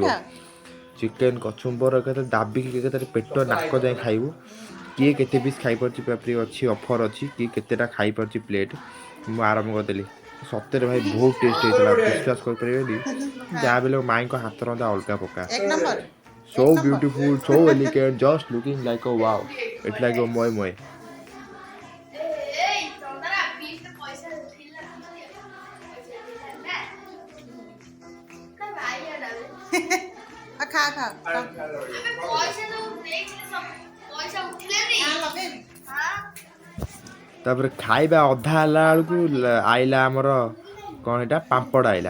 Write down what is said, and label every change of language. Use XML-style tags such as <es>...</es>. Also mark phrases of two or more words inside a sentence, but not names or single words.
<or>ଚିକେନ୍ କଚୁମ୍ବର ଏକାଥରେ ଦାବିକି ଏକାଥରେ ପେଟ ନାକ ଯାଏ ଖାଇବୁ। କିଏ କେତେ ପିସ୍ ଖାଇପାରୁଛି ପ୍ରାପ୍ତି ଅଛି, ଅଫର୍ ଅଛି। କିଏ କେତେଟା ଖାଇପାରୁଛି ପ୍ଲେଟ୍। ମୁଁ ଆରମ୍ଭ କରିଦେଲି। ସତରେ ଭାଇ ବହୁତ ଟେଷ୍ଟ ହେଇଥିଲା। ବିଶ୍ୱାସ କରିପାରିବେନି। ଯାହା ବି ହେଲେ ମାଇଙ୍କ ହାତ ରନ୍ଧା ଅଲଗା ପ୍ରକାର।</or> <en>So beautiful, so elegant, just looking like a wow. It's like a moy moy.</en> <or>ଖା ଖା ତାପରେ ଖାଇବା ଅଧା ହେଲା ବେଳକୁ ଆଇଲା ଆମର କ'ଣ ଏଇଟା ପାମ୍ପଡ଼ ଆଇଲା।</or>